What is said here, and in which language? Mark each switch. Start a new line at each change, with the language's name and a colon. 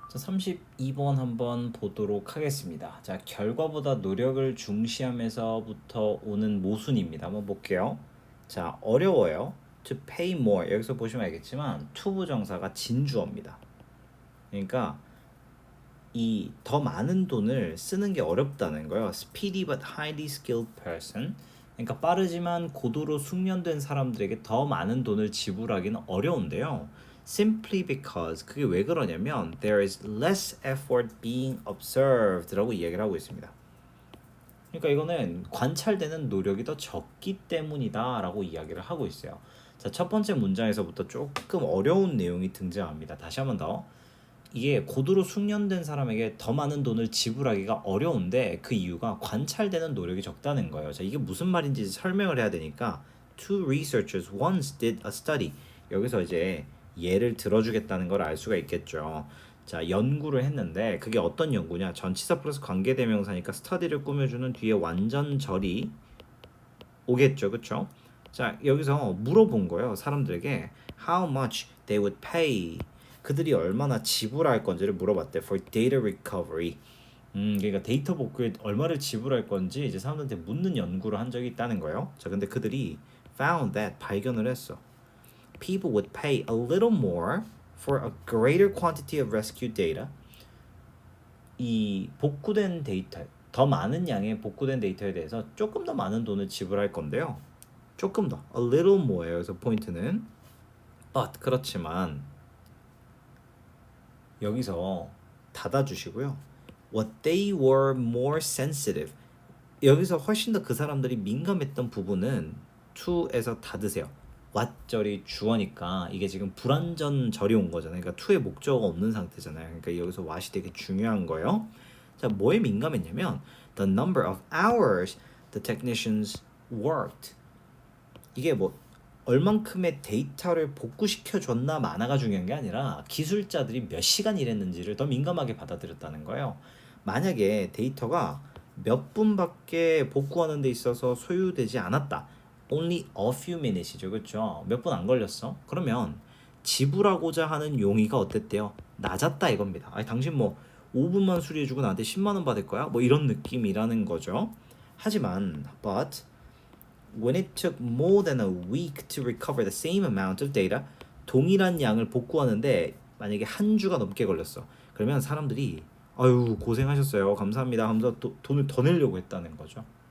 Korean: 32번 한번 보도록 하겠습니다. 자, 결과보다 노력을 중시하면서부터 오는 모순입니다. 한번 볼게요. 자, 어려워요.
English: To pay more.
Korean: 여기서 보시면 알겠지만 to 부정사가 진주어입니다. 그러니까 이 더 많은 돈을 쓰는 게 어렵다는 거예요.
English: Speedy but highly skilled person.
Korean: 그러니까 빠르지만 고도로 숙련된 사람들에게 더 많은 돈을 지불하기는 어려운데요.
English: Simply because
Korean: 그게 왜 그러냐면
English: there is less effort being observed라고
Korean: 이야기를 하고 있습니다. 그러니까 이거는 관찰되는 노력이 더 적기 때문이다라고 이야기를 하고 있어요. 자, 첫 번째 문장에서부터 조금 어려운 내용이 등장합니다. 다시 한번 더. 이게 고도로 숙련된 사람에게 더 많은 돈을 지불하기가 어려운데 그 이유가 관찰되는 노력이 적다는 거예요. 자, 이게 무슨 말인지 설명을 해야 되니까
English: Two researchers once did a study.
Korean: 여기서 이제 예를 들어주겠다는 걸 알 수가 있겠죠. 자, 연구를 했는데 그게 어떤 연구냐? 전치사 플러스 관계대명사니까 스터디를 꾸며주는 뒤에 완전절이 오겠죠, 그쵸? 자, 여기서 물어본 거예요. 사람들에게
English: how much they would pay.
Korean: 그들이 얼마나 지불할 건지를 물어봤대.
English: For data recovery.
Korean: 그러니까 데이터 복구에 얼마를 지불할 건지 이제 사람들한테 묻는 연구를 한 적이 있다는 거예요. 자, 근데 그들이
English: found that
Korean: 발견을 했어.
English: People would pay a little more for a greater quantity of rescue data.
Korean: 이 복구된 데이터, 더 많은 양의 복구된 데이터에 대해서 조금 더 많은 돈을 지불할 건데요. 조금 더,
English: a little more예요.
Korean: 그래서 포인트는 but 그렇지만 여기서 닫아주시고요.
English: What they were more sensitive.
Korean: 여기서 훨씬 더 그 사람들이 민감했던 부분은 to에서 닫으세요. what절이 주어니까 이게 지금 불완전절이 온 거잖아요. 그러니까 to의 목적어가 없는 상태잖아요. 그러니까 여기서 what이 되게 중요한 거예요. 자, 뭐에 민감했냐면
English: the number of hours the technicians worked.
Korean: 이게 뭐 얼만큼의 데이터를 복구시켜 줬나 마나가 중요한 게 아니라 기술자들이 몇 시간 일했는지를 더 민감하게 받아들였다는 거예요. 만약에 데이터가 몇 분밖에 복구하는 데 있어서 소요되지 않았다.
English: Only a few minutes이죠.
Korean: 그렇죠? 몇 분 안 걸렸어. 그러면 지불하고자 하는 용의가 어땠대요? 낮았다 이겁니다. 아니, 당신 뭐 5분만 수리해주고 나한테 10만 원 받을 거야? 뭐 이런 느낌이라는 거죠.
English: 하지만 but when it took more than a week to recover the same amount of data,
Korean: 동일한 양을 복구하는데 만약에 한 주가 넘게 걸렸어. 그러면 사람들이 아유 고생하셨어요. 감사합니다 하면서 돈을 더 내려고 했다는 거죠.